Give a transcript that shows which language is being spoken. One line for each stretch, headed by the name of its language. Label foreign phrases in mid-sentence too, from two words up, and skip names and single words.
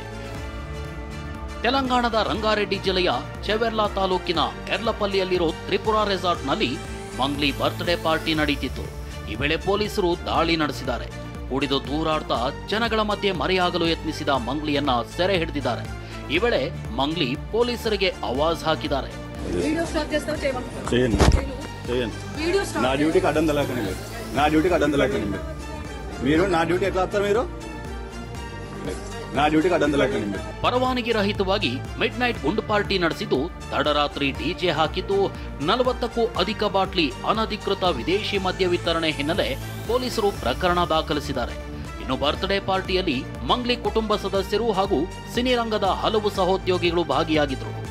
Kannada: ತೆಲಂಗಾಣದ ರಂಗಾರೆಡ್ಡಿ ಜಿಲ್ಲೆಯ ಚೆವೆರ್ಲಾ ತಾಲೂಕಿನ ಎರ್ಲಪಲ್ಲಿಯಲ್ಲಿರೋ ತ್ರಿಪುರಾ ರೆಸಾರ್ಟ್ನಲ್ಲಿ ಮಂಗ್ಲಿ
English: birthday party
Kannada: ನಡೆಯುತ್ತಿತ್ತು. ಈ ವೇಳೆ ಪೊಲೀಸರು ದಾಳಿ ನಡೆಸಿದ್ದಾರೆ. ಕುಡಿದು ದೂರಾಡ್ತಾ ಜನಗಳ ಮಧ್ಯೆ ಮರೆಯಾಗಲು ಯತ್ನಿಸಿದ ಮಂಗ್ಲಿಯನ್ನ ಸೆರೆ ಹಿಡಿದಿದ್ದಾರೆ. ಈ ವೇಳೆ ಮಂಗ್ಲಿ ಪೊಲೀಸರಿಗೆ ಆವಾಜ್ ಹಾಕಿದ್ದಾರೆ.
Telugu: నా డ్యూటీకి అడ్డం తెలకండి మీరు నా డ్యూటీ ఎట్లా వస్తారు మీరు నా డ్యూటీకి అడ్డం తెలకండి.
Kannada: ಪರವಾನಗಿ ರಹಿತವಾಗಿ ಮಿಡ್ ನೈಟ್ ಗುಂಡು ಪಾರ್ಟಿ ನಡೆಸಿದ್ದು, ತಡರಾತ್ರಿ ಡಿಜೆ ಹಾಕಿದ್ದು, 40ಕ್ಕೂ ಅಧಿಕ ಬಾಟ್ಲಿ ಅನಧಿಕೃತ ವಿದೇಶಿ ಮದ್ಯ ವಿತರಣೆ ಹಿನ್ನೆಲೆ ಪೊಲೀಸರು ಪ್ರಕರಣ ದಾಖಲಿಸಿದ್ದಾರೆ. ಇನ್ನು
English: birthday partyಯಲ್ಲಿ
Kannada: ಮಂಗ್ಲಿ ಕುಟುಂಬ ಸದಸ್ಯರು ಹಾಗೂ ಸಿನಿರಂಗದ ಹಲವು ಸಹೋದ್ಯೋಗಿಗಳು ಭಾಗಿಯಾಗಿದ್ದರು.